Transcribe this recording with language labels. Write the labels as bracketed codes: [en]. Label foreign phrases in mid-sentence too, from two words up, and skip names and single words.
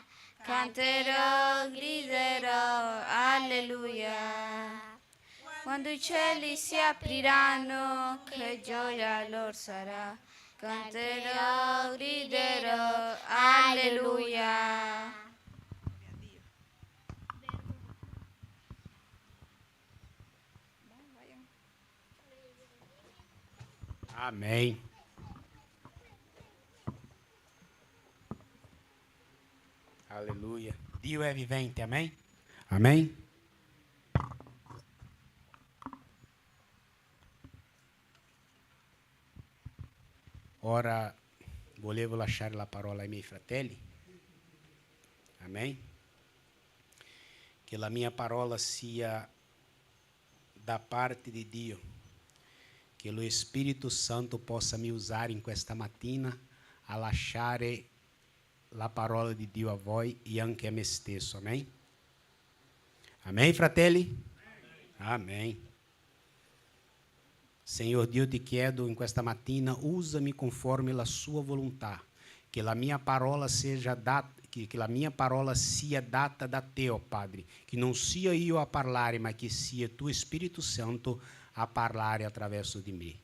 [it] Canterò, griderò, alleluia. Quando i cieli si apriranno, che gioia allora sarà. Canterò, griderò, alleluia. Amém. Aleluia. Dio è vivente, amém? Amém? Ora volevo lasciare la parola ai miei fratelli. Amém? Che la mia parola sia da parte di Dio. Che lo Spirito Santo possa me usare in questa mattina a lasciare la parola di Dio a voi e anche a me stesso. Amém? Amém, fratelli? Amém. Senhor Dio, ti chiedo in questa mattina, usami conforme la sua volontà, che la mia parola seja data, che la mia parola sia data da te, ó Padre, che non sia io a parlare, ma che sia tu Spirito Santo a parlare attraverso di me.